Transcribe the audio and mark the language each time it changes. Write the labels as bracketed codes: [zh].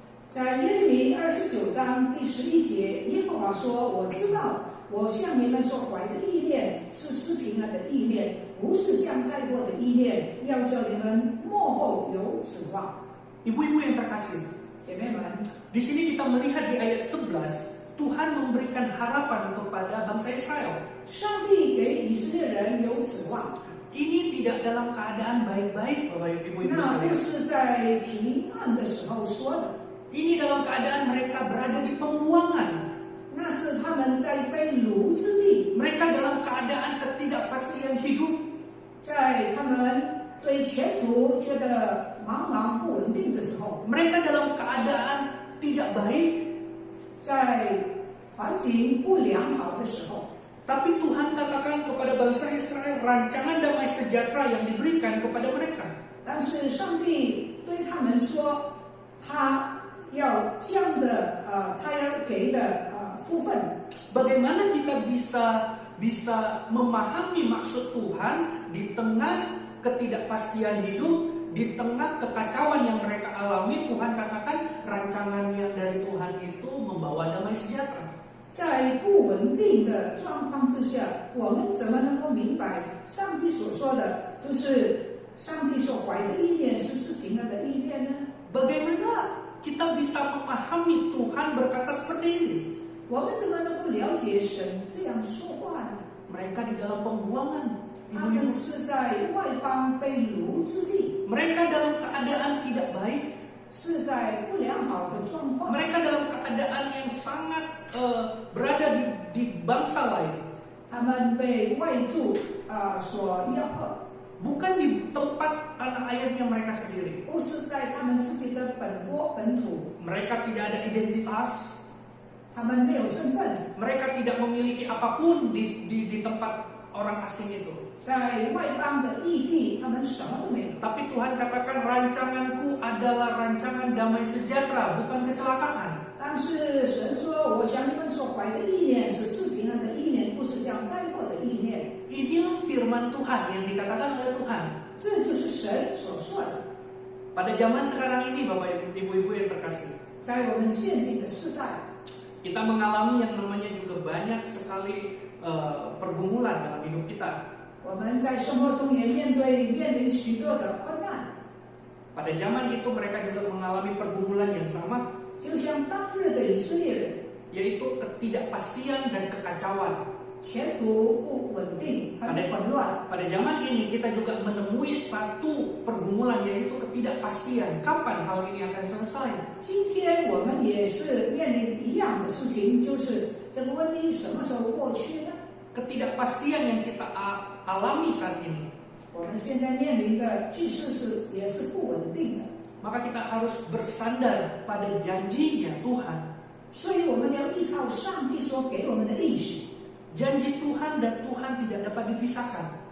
[zh] 在耶利米29章第11节，耶和华说：“我知道，我向你们所怀的意念是施平安的意念，不是降灾祸的意念，要叫你们末后有指望。” [id] Ibu-ibu yang terkasih, [zh] 姐妹们， [id] di sini kita melihat di ayat 11, Tuhan memberikan harapan kepada bangsa Israel. [zh] 上帝给以色列人有指望， [id] Ini tidak dalam keadaan baik-baik, Bapak Ibu-ibu [zh] 那不 [id] sekalian. [zh] 是在平安的时候说的， [id] Ini dalam keadaan mereka berada di pembuangan. [zh] 那是他们在被掳之地， [id] Mereka dalam keadaan ketidakpastian hidup. [zh] 在他们对前途觉得茫茫不稳定的时候， [id] Mereka dalam keadaan tidak baik. [zh] 在环境不良好的时候， [id] Tapi Tuhan katakan kepada bangsa Israel rancangan damai sejahtera yang diberikan kepada mereka. [zh] 但是上帝对他们说，他要降的他要给的福分。 [id] Bagaimana kita bisa memahami maksud Tuhan di tengah ketidakpastian hidup, di tengah kekacauan yang mereka alami? Tuhan katakan rancangan yang dari Tuhan itu membawa damai sejahtera. [zh] 在不稳定的状况之下，我们怎么能够明白上帝所说的，就是上帝所怀的意念是平安的意念呢？ [id] Bagaimana kita bisa memahami Tuhan berkata seperti ini? [zh] 我们怎么能够了解神这样说话呢？ [id] Mereka di dalam pembuangan, [zh] 他们是在外邦被掳之地， [id] mereka dalam keadaan tidak baik, [zh] 是在不良好的状况， [id] mereka dalam keadaan yang sangat berada di bangsa lain, [zh] 他们被外族所吆喝， [id] bukan di tempat tanah airnya mereka sendiri. [zh] 不是在他们自己的本国本土， [id] Mereka tidak ada identitas, [zh] 他们没有身份， [id] mereka tidak memiliki apapun di tempat orang asing itu. [zh] 在外邦的异地，他们什么都没有。 [id] Tapi Tuhan katakan rancanganku adalah rancangan damai sejahtera, bukan kecelakaan. [zh] 但是神说，我想你们所怀的意念是平安的意念，不是将灾祸的意念。 [id] Inilah firman Tuhan yang dikatakan oleh Tuhan. [zh] 这就是神所说的。 [id] Pada zaman sekarang ini, Bapak Ibu-Ibu yang terkasih, [zh] 在我们现今的世代， [id] kita mengalami yang namanya juga banyak sekali pergumulan dalam hidup kita. [zh] 我们在生活中也面临许多的困难， [id] Pada zaman itu mereka juga mengalami pergumulan yang sama, [zh] 就像当日的以色列人， [id] yaitu ketidakpastian dan kekacauan. [zh] 前途不稳定，很混乱。 [id] Pada zaman ini kita juga menemui satu pergumulan, yaitu ketidakpastian. Kapan hal ini akan selesai? [zh] 今天我们也是面临一样的事情，就是这个瘟疫什么时候过去呢？ [id] Ketidakpastian yang kita alami saat ini, [zh] 我们现在面临的局势也是不稳定的， [id] maka kita harus bersandar pada janjinya Tuhan. [zh] 所以我们要依靠上帝所给我们的应许。 [id] Janji Tuhan dan Tuhan tidak dapat dipisahkan.